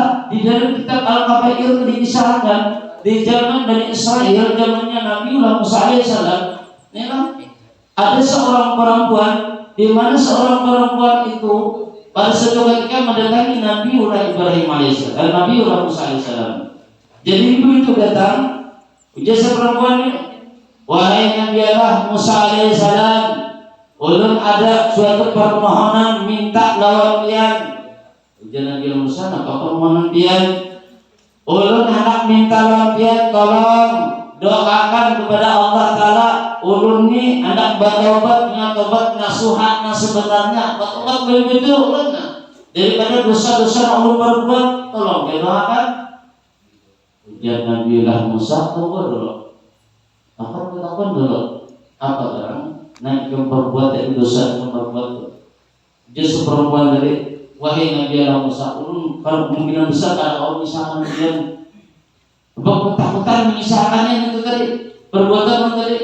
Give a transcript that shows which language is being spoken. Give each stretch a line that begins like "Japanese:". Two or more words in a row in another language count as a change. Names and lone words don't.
Indonesian: Di dalam kitab Al-Kabair itu dikisahkan di zaman Bani Israel, zamannya Nabi Musa alaihissalam, ada seorang perempuan di mana seorang perempuan itu pada suatu ketika mendatangi Nabi Ibrahim alaihissalam, Nabi Musa alaihissalam.
Banjar: Jadi ibu itu datang, ujar perempuan ini, wahai Nabi Allah Musa alaihissalam, ulun ada suatu permohonan minta lawan pian. Ujar Nabi Musa, apa permohonan pian? Ulun hendak minta lawan pian, tolong doakan kepada Allah Ta'ala. Ulun ni hendak bertobat dengan tobat nasuhat sebenarnya, bertobat betul ulun daripada dosa-dosa ulun berbuat, tolong doakan. Ujar Nabi Musa, tunggu dulu. Takkan dulu. Apa orang naik yang berbuat dari dosa yang berbuat? Jadi perempuan dari, wahai Nabi Musa, ulun kalau kemungkinan besar kalau misalkan dia ketakutan mengisahkannya itu tadi, perbuatan itu tadi.